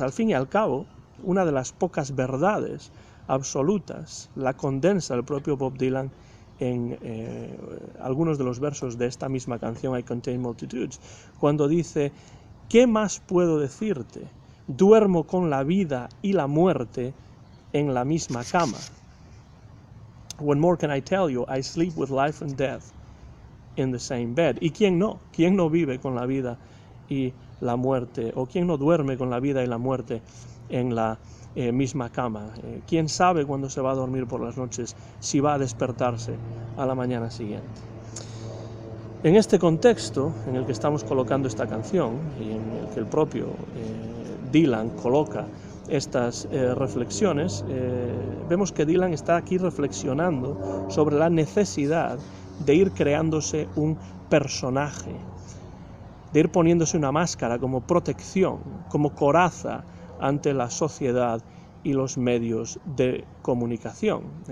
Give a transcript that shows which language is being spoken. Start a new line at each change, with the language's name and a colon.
Spanish: Al fin y al cabo, una de las pocas verdades absolutas la condensa el propio Bob Dylan en algunos de los versos de esta misma canción, I Contain Multitudes, cuando dice: ¿qué más puedo decirte? Duermo con la vida y la muerte en la misma cama.
English: What more can I tell you? I sleep with life and death in the same bed.
Spanish: ¿Y quién no? ¿Quién no vive con la vida y la muerte? ¿O quién no duerme con la vida y la muerte en la misma cama? ¿Quién sabe cuándo se va a dormir por las noches, si va a despertarse a la mañana siguiente? En este contexto en el que estamos colocando esta canción y en el que el propio Dylan coloca estas reflexiones, vemos que Dylan está aquí reflexionando sobre la necesidad de ir creándose un personaje, de ir poniéndose una máscara como protección, como coraza ante la sociedad y los medios de comunicación.